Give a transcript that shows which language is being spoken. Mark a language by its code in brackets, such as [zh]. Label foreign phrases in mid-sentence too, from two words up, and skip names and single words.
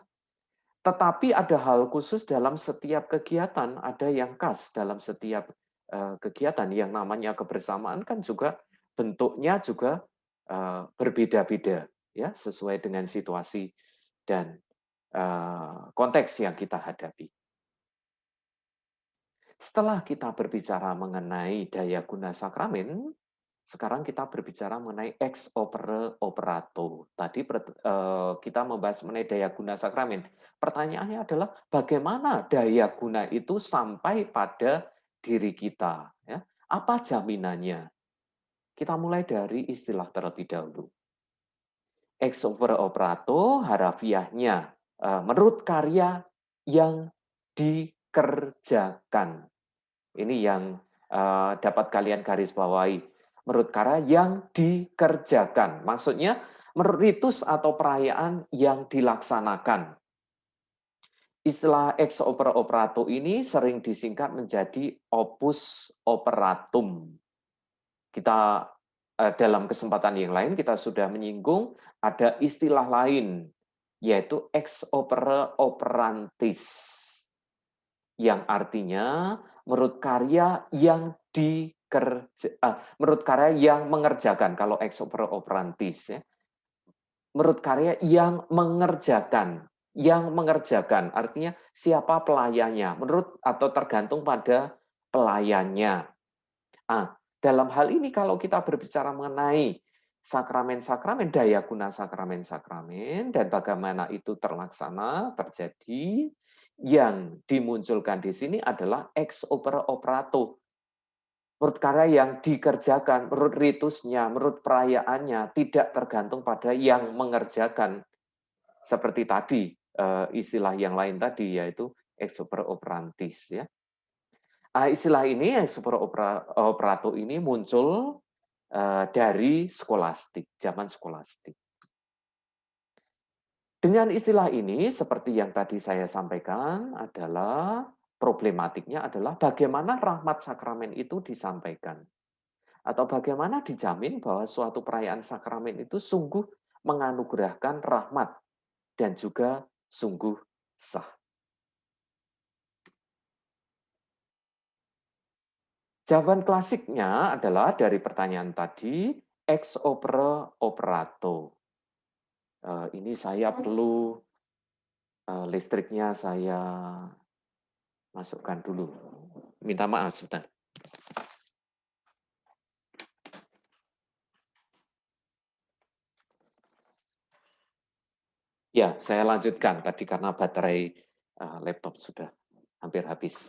[id] Tetapi ada hal khusus dalam setiap kegiatan, ada yang khas dalam setiap kegiatan yang namanya kebersamaan kan juga bentuknya juga berbeda-beda ya sesuai dengan situasi dan konteks yang kita hadapi. Setelah kita berbicara mengenai daya guna sakramen, sekarang kita berbicara mengenai [la] ex opere operato. [id] Tadi kita membahas mengenai daya guna sakramen. Pertanyaannya adalah bagaimana daya guna itu sampai pada diri kita? Ya? Apa jaminannya? Kita mulai dari istilah terlebih dahulu. [la] Ex opere operato [id] harafiahnya menurut karya yang dikerjakan. Ini yang dapat kalian garis bawahi. Menurut karya yang dikerjakan. Maksudnya menurut ritus atau perayaan yang dilaksanakan. Istilah [la] ex opere operato [id] ini sering disingkat menjadi [la] opus operatum. [id] Kita dalam kesempatan yang lain kita sudah menyinggung ada istilah lain yaitu [la] ex opere operantis [id] yang artinya menurut karya yang menurut karya yang mengerjakan kalau [la] ex opere operantis [id] ya. Menurut karya yang mengerjakan artinya siapa pelayannya menurut atau tergantung pada pelayannya. Dalam hal ini kalau kita berbicara mengenai sakramen-sakramen, daya guna sakramen-sakramen, dan bagaimana itu terlaksana, terjadi, yang dimunculkan di sini adalah [la] ex opere operato. [id] Menurut karya yang dikerjakan, menurut ritusnya, menurut perayaannya, tidak tergantung pada yang mengerjakan. Seperti tadi, istilah yang lain tadi, yaitu [la] ex opere operantis. [id] Ya. Istilah ini, [la] ex opere operato [id] ini muncul dari skolastik, zaman skolastik. Dengan istilah ini, seperti yang tadi saya sampaikan, adalah problematiknya adalah bagaimana rahmat sakramen itu disampaikan. Atau bagaimana dijamin bahwa suatu perayaan sakramen itu sungguh menganugerahkan rahmat dan juga sungguh sah. Jawaban klasiknya adalah dari pertanyaan tadi, [la] ex opere operato. [id] Ini saya perlu listriknya saya masukkan dulu. Minta maaf sebentar. Ya, saya lanjutkan tadi karena baterai laptop sudah hampir habis.